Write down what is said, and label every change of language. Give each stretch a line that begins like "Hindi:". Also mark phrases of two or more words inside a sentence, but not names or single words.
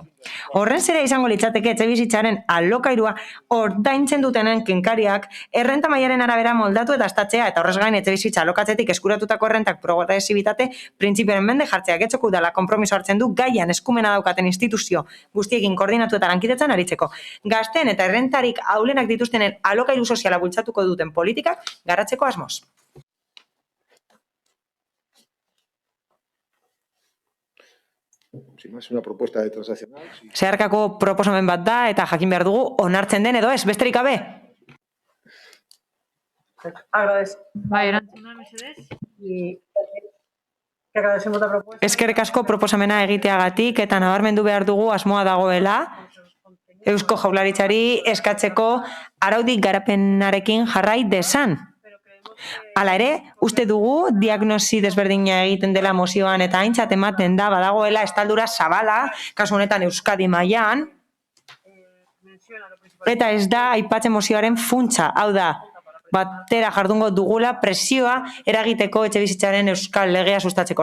Basque: Horren zera izango litzateke etxebizitzaren alokairua ordaintzen dutenen kenkariak errenta mailaren arabera moldatu eta estatzea eta horrez gain etxebizitza alokatzetik eskuratutako errentak progresibitate printzipioaren mende jartzea. Getxoko Udala konpromiso hartzen du gaian eskumena daukaten instituzio guztiekin koordinatu eta lankidetzan aritzeko. Gazteen eta errentarik ahulenak dituztenen alokairu soziala bultzatuko duten politikak garatzeko asmoz.
Spanish: Si no es una propuesta de transaccional.
Basque: Zeharkako proposamen bat da eta jakin behar dugu onartzen den edo ez, besterik gabe.
Spanish: Agradezco.
Basque: Bai, erantzuna mesedez.
Spanish: Y que agradecemos la propuesta.
Basque: Eskerrik asko proposamena egiteagatik eta nabarmendu behar dugu asmoa dagoela Eusko Jaurlaritzari eskatzeko araudik garapenarekin jarrai dezan. Hala ere, uste dugu diagnosi desberdina egiten dela mozioan eta aintzat ematen da badagoela estaldura zabala, kasu honetan Euskadi mailan, eta ez da aipatzen mozioaren funtsa, hau da, batera jardungo dugula presioa eragiteko etxebizitzaren euskal legea sustatzeko.